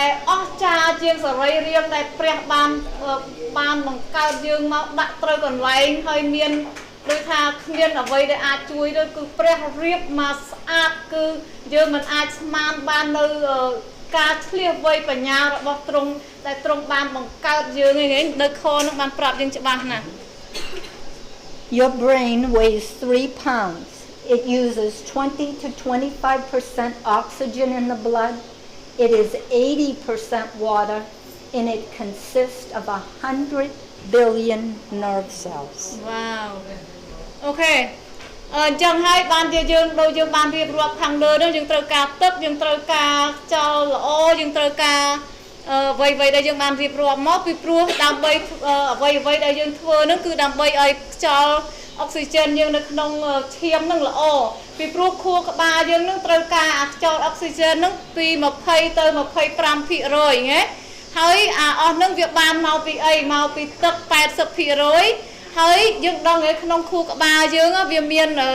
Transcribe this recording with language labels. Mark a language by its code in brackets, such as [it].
[km] អស្ចារ្យជាងសរីរាង្គដែលព្រះបានបង្កើតយើងមកដាក់ត្រូវកន្លែងហើយមានដោយថាគ្មានអ្វីដែលអាចជួយទៅគឺព្រះរៀបមកស្អាតគឺយើងមិនអាចស្មានបាននៅការឆ្លៀសវៃបញ្ញារបស់ទ្រង់ដែលទ្រង់បានបង្កើតយើងឯងនៅខនឹងបានប្រាប់យើងច្បាស់ណាស់ [en] Your brain weighs 3 pounds. It uses 20 to 25% oxygen in the blood. It is 80% water, and it consists of 100 billion nerve cells. Wow. Okay. [km] ចឹងហើយបានជាយើងដូចយើងបានរៀបរាប់ខាងលើនោះយើងត្រូវការទឹកយើងត្រូវការខ្យល់ល្អយើងត្រូវការ អ្វីដែលយើងបានរៀបរាប់មកពីព្រោះដើម្បីអ្វីដែលយើងធ្វើនោះគឺដើម្បីឲ្យខ្យល់អុកស៊ីហ្សែនយើងនៅក្នុងឈាមនឹងល្អពីព្រោះខួរក្បាលយើងនឹងត្រូវការខ្យល់អុកស៊ីហ្សែននឹងពី20ទៅ25%ណាហើយអស់នឹងវាបានមកពីអីមកពីទឹក80%ហើយយើងដឹងហើយក្នុងខួរក្បាលយើងវាមាន